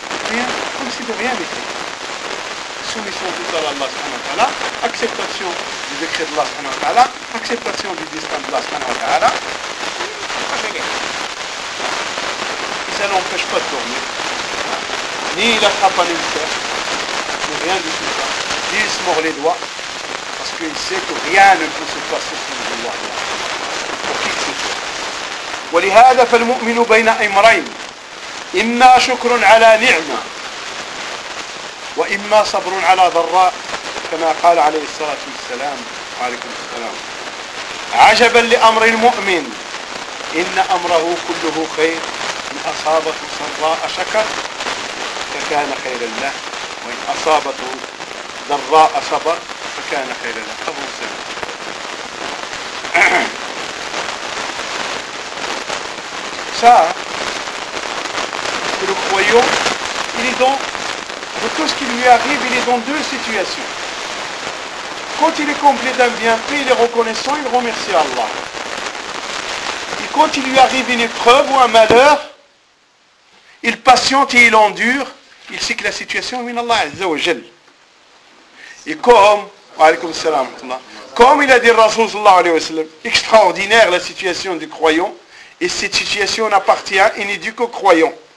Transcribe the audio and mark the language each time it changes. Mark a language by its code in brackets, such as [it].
[fr] Rien, comme si de rien n'était. Soumission totale à Allah subhanahu wa ta'ala, acceptation du décret de Allah subhanahu wa ta'ala, acceptation du destin de Allah subhanahu wa ta'ala. Et ça n'empêche pas de dormir. Ni il attrape un ulcère, ni rien du tout ça. Ni il se mord les doigts. Parce qu'il sait que rien ne peut se passer sur le Allah. Pour qui que ce soit. [ar] ولهذا فالمؤمن بين امرين اما شكر على نعمه واما صبر على ضراء كما قال عليه الصلاه والسلام وعليكم السلام عجبا لامر المؤمن ان امره كله خير ان اصابته سراء شكر فكان خيرا له وان اصابته ضراء صبر فكان خيرا له ابو السلام [fr] Ça, c'est le croyant, il est dans, de tout ce qui lui arrive, il est dans deux situations. Quand il est comblé d'un bienfait, il est reconnaissant, il remercie Allah. Et quand il lui arrive une épreuve ou un malheur, il patiente et il endure, il sait que la situation est min Allah Azza wa Jal. Et comme, wa alaykoum salam, comme il a dit Rasulullah alayhi wa sallam, extraordinaire la situation du croyant, et cette situation n'appartient et n'est due qu'aux croyants.